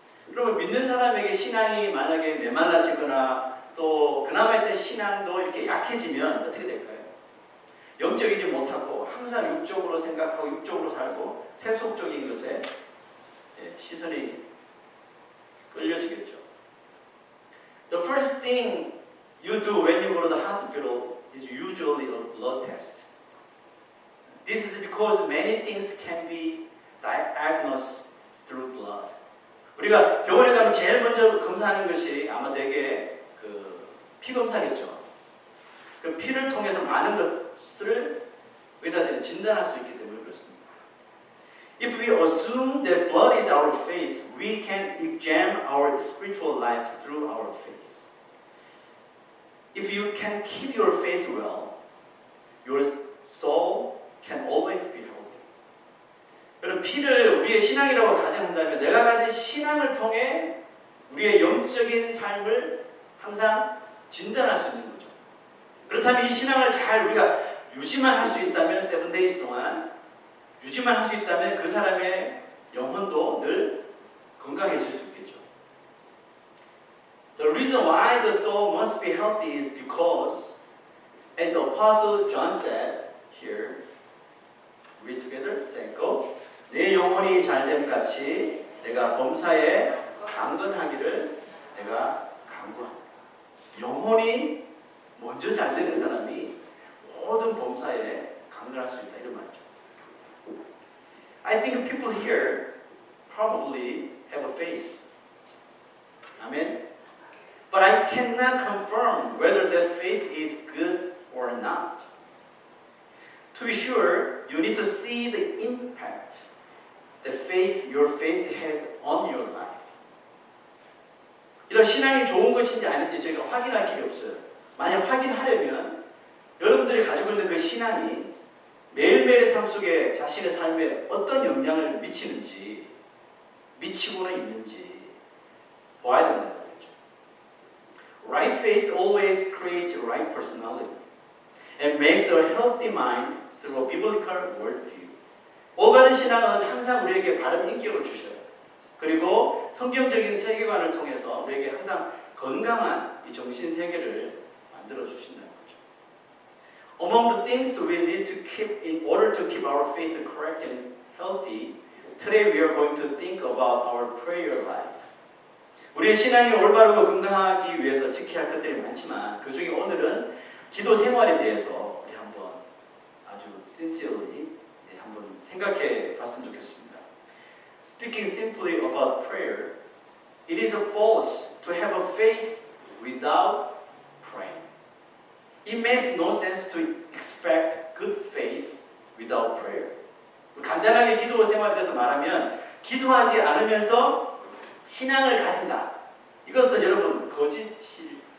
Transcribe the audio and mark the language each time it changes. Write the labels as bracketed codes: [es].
[ko] 그러면 믿는 사람에게 신앙이 만약에 메말라지거나 또 그나마 있던 신앙도 이렇게 약해지면 어떻게 될까요? 영적이지 못하고 항상 육적으로 생각하고 육적으로 살고 세속적인 것에 시선이 끌려지겠죠. [en] The first thing you do when you go to the hospital is usually a blood test. This is because many things can be diagnosed through blood. [ko] 우리가 병원에 가면 제일 먼저 검사하는 것이 아마 대개 그 피 검사겠죠. 그 피를 통해서 많은 것을 의사들이 진단할 수 있기 때문에 그렇습니다. [en] If we assume that blood is our faith, we can examine our spiritual life through our faith. If you can keep your faith well, your soul can always be healthy. [ko] 여러분, 피를 우리의 신앙이라고 가정한다면 내가 가진 신앙을 통해 우리의 영적인 삶을 항상 진단할 수 있는 거죠. 그렇다면 이 신앙을 잘 우리가 유지만 할 수 있다면 [en] 7 days [ko] 동안 유지만 할 수 있다면 그 사람의 영혼도 늘 건강해질 수 있겠죠. [en] The reason why the soul must be healthy is because, as the Apostle John said here, read together, say go. [ko] 내 영혼이 잘됨 같이 내가 범사에 강건하기를 내가 간구한다. 영혼이 먼저 잘되는 사람이 모든 범사에 강건할 수 있다 이런 말이죠. [en] I think people here probably have a faith. Amen. But I cannot confirm whether that faith is good or not. To be sure, you need to see the impact that your faith has on your life. [ko] 이런 신앙이 좋은 것인지 아닌지 저희가 확인할 길이 없어요. 만약 확인하려면 여러분들이 가지고 있는 그 신앙이 매일매일의 삶 속에 자신의 삶에 어떤 영향을 미치는지 미치고는 있는지 봐야 된다는 거죠. [en] Right faith always creates a right personality and makes a healthy mind through a biblical worldview. [ko] 올바른 신앙은 항상 우리에게 바른 인격을 주셔요. 그리고 성경적인 세계관을 통해서 우리에게 항상 건강한 이 정신 세계를 만들어 주신다는 거죠. [en] Among the things we need to keep in order to keep our faith correct and healthy, today we are going to think about our prayer life. [ko] 우리의 신앙이 올바르고 건강하기 위해서 지켜야 할 것들이 많지만 그 중에 오늘은 기도 생활에 대해서 우리 한번 아주 sincerely 한번 생각해 봤으면 좋겠습니다. [en] Speaking simply about prayer, it is a false to have a faith without praying. It makes no sense to expect good faith without prayer. [ko] 간단하게 기도 생활에 대해서 말하면 기도하지 않으면서 신앙을 가진다. 이것은 여러분 거짓이죠.